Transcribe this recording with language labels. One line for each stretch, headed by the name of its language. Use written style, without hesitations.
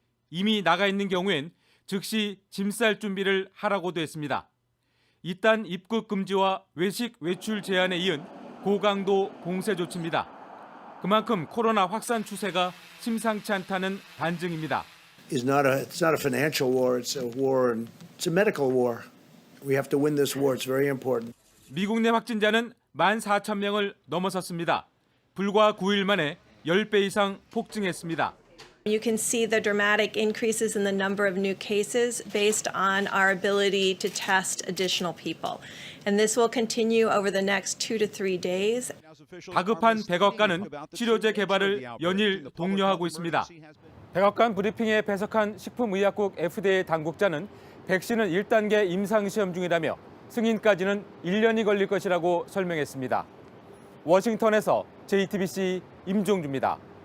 Korean: 이미 나가 있는 경우엔 즉시 짐 쌀 준비를 하라고도 했습니다. 이딴 입국 금지와 외식 외출 제한에 이은 고강도 봉쇄 조치입니다. 그만큼 코로나 확산 추세가 심상치 않다는 반증입니다.
English: It's not a financial war. It's a war, and it's a medical war. We have to win this war. It's very important.
Korean: 미국 내 확진자는 14,000명을 넘어섰습니다. 불과 9일 만에 10배 이상 폭증했습니다.
English: You can see the dramatic increases in the number of new cases based on our ability to test additional people. And this will continue over the next 2 to 3 days.
Korean: 다급한 백악관은 치료제 개발을 연일 독려하고 있습니다. 백악관 브리핑에 배석한 식품의약국 FDA 당국자는 백신은 1단계 임상시험 중이라며 승인까지는 1년이 걸릴 것이라고 설명했습니다. 워싱턴에서 JTBC 임종주입니다.